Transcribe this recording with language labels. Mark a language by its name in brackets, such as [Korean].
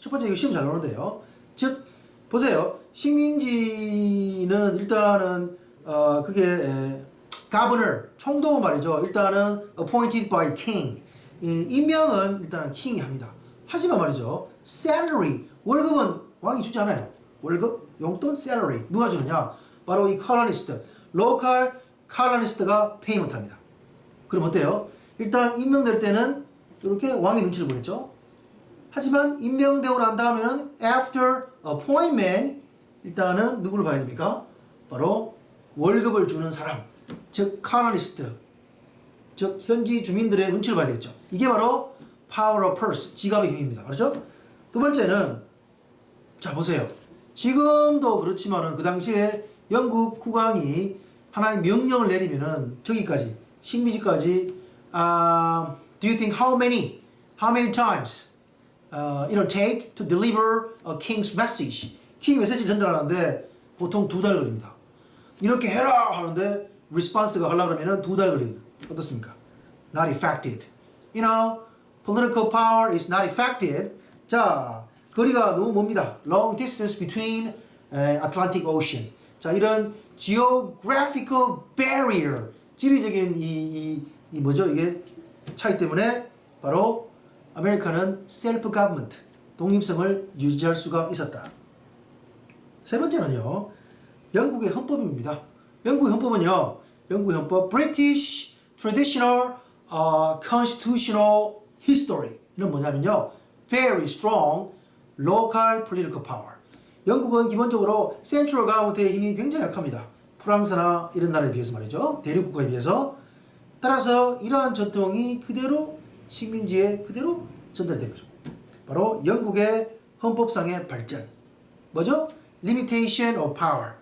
[Korean] 첫 번째 이거 시험 잘 나오는데요. 즉, 보세요. 식민지는 일단은 그게 governor, 총독 말이죠. 일단은 [English] appointed by king. [Korean] 임명은 일단은 킹이 합니다. 하지만 말이죠. salary, 월급은 왕이 주지 않아요. 월급, 용돈, salary. 누가 주느냐? 바로 이 colonist, local colonist가 페이먼트 합니다. 그럼 어때요? 일단 임명될 때는 이렇게 왕의 눈치를 보겠죠. 하지만 임명되고 난 다음에는 [English] after appointment [Korean] 일단은 누구를 봐야 됩니까? 바로 월급을 주는 사람, 즉 colonist, 즉 현지 주민들의 눈치를 봐야 되겠죠. 이게 바로 power of purse, 지갑의 힘입니다. 그렇죠? 두 번째는 자 보세요. 지금도 그렇지만은 그 당시에 영국 국왕이 하나의 명령을 내리면은 저기까지 식민지까지 [English] do you think how many times it'll take to deliver a king's message? [Korean] king 메시지를 전달하는데 보통 2달 걸립니다. 이렇게 해라 하는데 response가 하려고 그러면은 2달 걸립니다. 어떻습니까? [English] Not effective. You know, political power is not effective. [Korean] 자, 거리가 너무 멉니다. [English] Long distance between Atlantic Ocean. [Korean] 자, 이런 geographical barrier, 지리적인 이 뭐죠? 이게 차이 때문에 바로 아메리카는 self government, 독립성을 유지할 수가 있었다. 세 번째는요, 영국의 헌법입니다. 영국의 헌법은요, 영국의 헌법 [English] British Traditional Constitutional History. [Korean] 이는 뭐냐면요, [English] very strong local political power. [Korean] 영국은 기본적으로 센트럴 가운데의 힘이 굉장히 약합니다. 프랑스나 이런 나라에 비해서 말이죠. 대륙 국가에 비해서. 따라서 이러한 전통이 그대로 식민지에 그대로 전달된 거죠. 바로 영국의 헌법상의 발전. 뭐죠? [English] Limitation of power.